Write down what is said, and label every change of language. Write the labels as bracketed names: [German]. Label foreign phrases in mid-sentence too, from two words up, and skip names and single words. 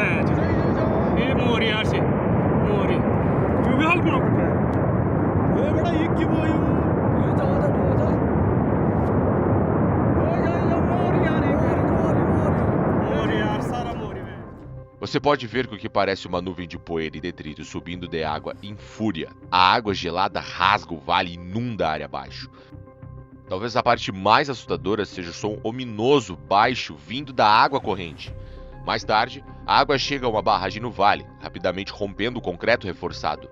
[Portuguese] रहा है ये मोरियार से मोरी तू भी हाल करो ये बड़ा ये की वो ये ज्यादा मोरियार सारा मोरी में Você pode ver que o que parece uma nuvem de poeira e detrito subindo de água em fúria. A água gelada rasga o vale e inunda a área abaixo. Talvez a parte mais assustadora seja o som ominoso baixo vindo da água corrente. Mais tarde, a água chega a uma barragem no vale, rapidamente rompendo o concreto reforçado.